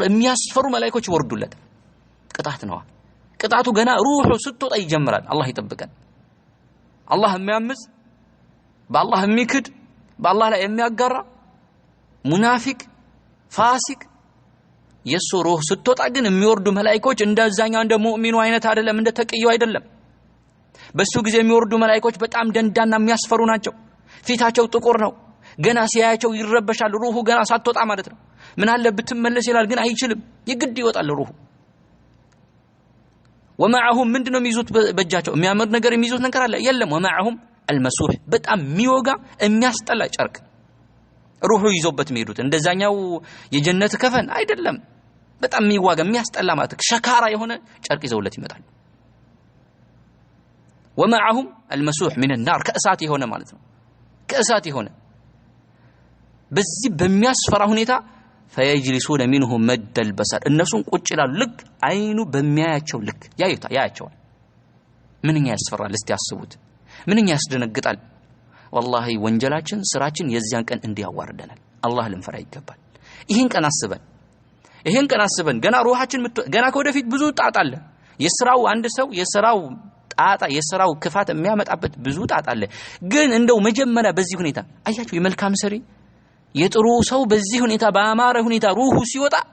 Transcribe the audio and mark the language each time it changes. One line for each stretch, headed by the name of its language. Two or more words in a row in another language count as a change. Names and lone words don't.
Amharic: የሚያስፈሩ መላእክቶች ይወርዱለታል ቅጣት ነው ቅጣቱ ገና ሩሑ ስትወጣ ይጀምራል አላህ ይጠብቀን አላህ የሚያምጽ በአላህ የሚክድ በአላህ ላይ የሚያጋራ ሙናፊቅ ፋሲቅ የሱ ሩህ ስትወጣ ግን የሚወርዱ መላእክቶች እንደዛኛው እንደ ሙእሚኑ አይነት አይደለም እንደ ተቅየው አይደለም በሱ ጊዜ የሚወርዱ መላእክቶች በጣም ደንዳና የሚያስፈሩ ናቸው ፊታቸው ጥቁር ነው ገና ሲያያቸው ይረበሻል ሩሁ ገና ሳትወጣ ማለት ነው ምን አለ ብትመለስ ይላል ግን አይችልም ይግድ ይወጣል ሩሁ ومعهم ምንድነው የሚይዙት በእጃቸው የሚያምር ነገር የሚይዙት ነገር አለ የለም
Arabic: ومعهم المسوح
Amharic: በጣም የሚወጋ የሚያስጠላ ጨርቅ ሩሁ ይዞበት የሚሄዱት እንደዛኛው የጀነት ከፈን አይደለም በጣም የሚዋጋ የሚያስጠላ ማለት ሸካራ የሆነ ጨርቅ ይዘውለት ይመጣሉ
Arabic: ومعهم المسوح من النار
Amharic: ከእሳት የሆነ ማለት ነው ከእሳት የሆነ በዚህ በሚያስፈራ ሁኔታ
Arabic: فيجلسون منه مد البصر
Amharic: እነሱን ቁጭ ይላሉ ልክ አይኑ በሚያያቸው ልክ ያያቸዋል ምንኛ ያስፈራል እስቲ ያስቡት ምንኛ ያስደነግጣል والله ወንጀላችን ስራችን የዚያን ቀን እንዲያዋርደናል አላህ ልንፈራ ይገባል ይሄን ቀን አስበን ገና ሩሃችን ገና ከወደፊት ብዙ ጣጣ አለ የስራው አንድ ሰው የስራው ጣጣ የስራው ክፋት የሚያመጣበት ብዙ ጣጣ አለ ግን እንደው መጀመሪያ በዚህ ሁኔታ አያችሁ የመልካም ሰሪ የጥሩ ሰው በዚህ ሁኔታ በአማረ ሁኔታ ሩሁ ሲወጣ